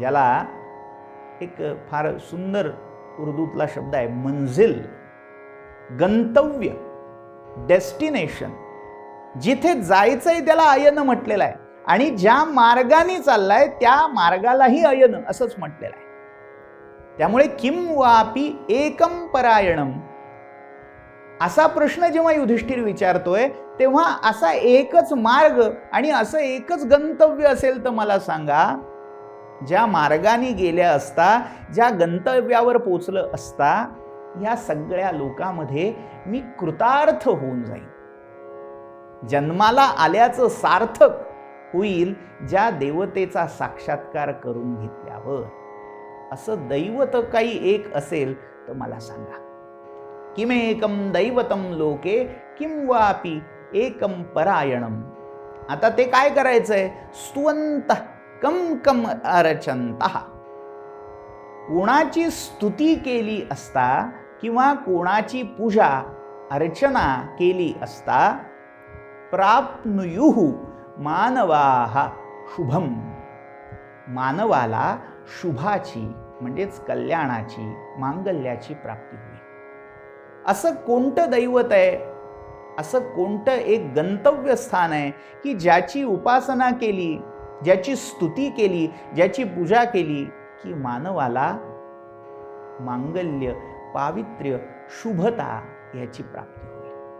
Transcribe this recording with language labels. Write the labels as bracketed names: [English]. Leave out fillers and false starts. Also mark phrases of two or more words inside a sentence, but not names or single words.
[Marathi] ज्याला एक फार सुंदर उर्दूतला शब्द आहे मंजिल, गंतव्य, डेस्टिनेशन. जिथे जायचंय त्याला अयन म्हटलेलं आहे आणि ज्या मार्गाने चाललाय त्या मार्गालाही अयन असंच म्हटलेलं आहे. त्यामुळे [Sanskrit] किं वापि एकम परायणम [Marathi] असा प्रश्न जेव्हा युधिष्ठिर विचारतोय तेव्हा असा एकच मार्ग आणि असं एकच गंतव्य असेल तर मला सांगा, ज्या मार्गाने गेल्या असता, ज्या गंतव्यावर पोचलं असता या सगळ्या लोकांमध्ये मी कृतार्थ होऊन जाईन, जन्माला आल्याचं सार्थक होईल ज्या देवतेचा साक्षात्कार करून घेतल्यावर. असं दैवत काही एक असेल तर मला सांगा. [Sanskrit] किमेकम दैवतम लोके किं वापि एकम परायणम. [Marathi] आता ते काय करायचंय? [Sanskrit] स्तुवन्तः कम कम अर्चन्तः. [Marathi] कोणाची स्तुती केली असता किंवा कोणाची पूजा अर्चना केली असता [Sanskrit] प्राप्नुयुः मानवाः शुभम, [Marathi] मानवाला शुभाची म्हणजेच कल्याणाची, मांगल्याची प्राप्ती होईल. असं कोणतं दैवत आहे, असं कोणतं एक गंतव्य स्थान आहे की ज्याची उपासना केली, ज्याची स्तुती केली, ज्याची पूजा केली की मानवाला मांगल्य, पावित्र्य, शुभता याची प्राप्ती होईल.